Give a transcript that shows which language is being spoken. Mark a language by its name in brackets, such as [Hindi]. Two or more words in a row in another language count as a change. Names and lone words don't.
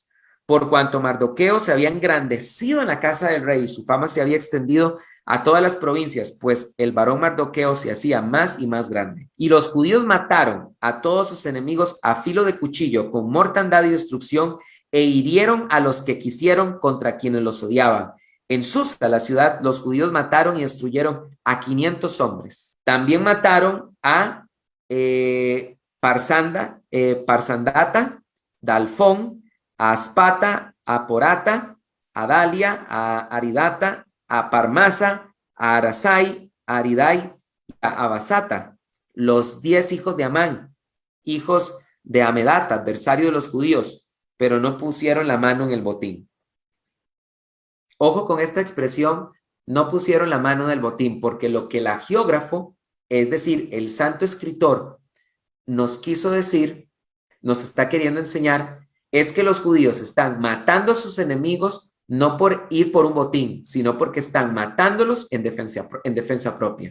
[Spanish] Por cuanto Mardoqueo se había engrandecido en la casa del rey y su fama se había extendido a todas las provincias, pues el varón Mardoqueo se hacía más y más grande. Y los judíos mataron a todos sus enemigos a filo de cuchillo, con mortandad y destrucción, e hirieron a los que quisieron contra quienes los odiaban. En Susa, la ciudad, los judíos mataron y destruyeron a 500 hombres. También mataron a Parsandata, Dalfón, a Aspata, a Porata, a Dalia, a Aridata, a Parmasa, a Arasai, a Aridai, a Abasata, los 10 hijos de Amán, hijos de Amedata, adversario de los judíos, pero no pusieron la mano en el botín. Ojo con esta expresión, no pusieron la mano en el botín, porque lo que el agiógrafo, es decir, el santo escritor, nos quiso decir, nos está queriendo enseñar, es que los judíos están matando a sus enemigos no por ir por un botín, sino porque están matándolos en defensa propia.